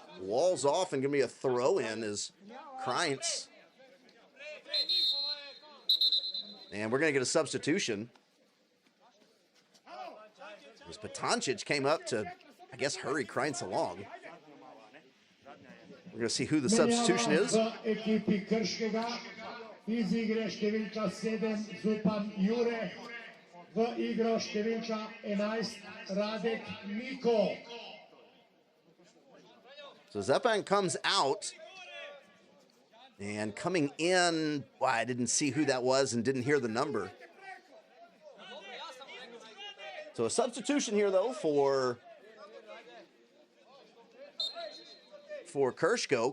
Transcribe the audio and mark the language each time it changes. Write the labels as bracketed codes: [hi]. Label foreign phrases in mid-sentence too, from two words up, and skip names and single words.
[en] Walls off and going to be a throw-in as Krantz. And we're going to get a substitution. As Patancic came up to, I guess, hurry Krantz along. We're going to see who the substitution is. [sl] Ekipi Krškega iz igre številka 7 Zupan Jure, v igro številka 11 Radek Niko. [en] So Zepan comes out, and coming in, well, I didn't see who that was and didn't hear the number. So a substitution here, though, for Krško.